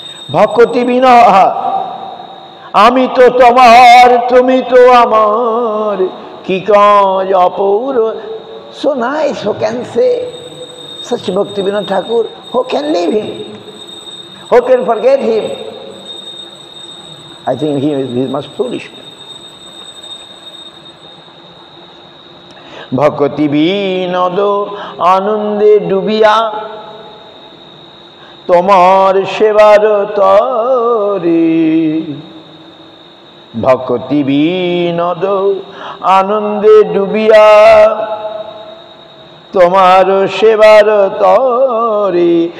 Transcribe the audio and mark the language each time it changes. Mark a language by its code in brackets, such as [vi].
[bn] ভক্তি বিনয়, আমি তো তোমার, তুমি তো আমার, কি কাজ অপর। [en] So nice, who can say such Bhakti Vinod Thakur? Who can leave him? Who can forget him? I think he must be foolish. [bn] ভক্তি বিনোদ আনন্দে ডুবিয়া, তোমার সেবার তরে। ভক্তি বিনোদ আনন্দে ডুবিয়া, তোমার সেবার তরে।